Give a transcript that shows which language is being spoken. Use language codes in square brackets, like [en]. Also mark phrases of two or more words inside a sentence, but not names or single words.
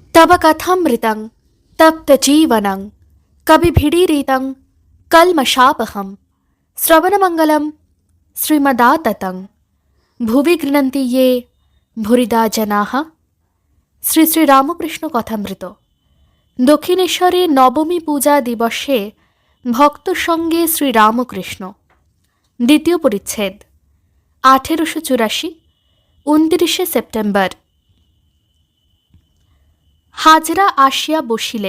[sa] तव कथामृतं तप्तजीवनं कविभिडीरितं कल्मषापहं श्रवणमङ्गलं श्रीमदाततं भुवि गृह्णन्ति ये भूरिदा जनाः। [bn] শ্রী শ্রী রামকৃষ্ণ কথামৃত। দক্ষিণেশ্বরে নবমী পূজা দিবসে ভক্ত সঙ্গে শ্রীরামকৃষ্ণ। দ্বিতীয় পরিচ্ছেদ। 1884 29 সেপ্টেম্বর। হাজরা আসিয়া বসিলেন।